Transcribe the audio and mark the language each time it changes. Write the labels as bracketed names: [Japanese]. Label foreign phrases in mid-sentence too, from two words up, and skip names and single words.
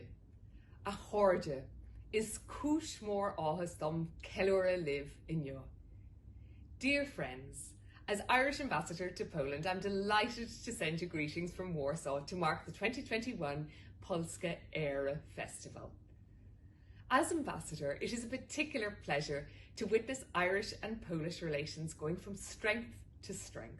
[Irish] A chóirde is cúis mór áthas dom ceiliúra live inniu. [English] Dear friends, as Irish ambassador to Poland, I'm delighted to send you greetings from Warsaw to mark the 2021 Polska Eire Festival. As ambassador, it is a particular pleasure to witness Irish and Polish relations going from strength to strength.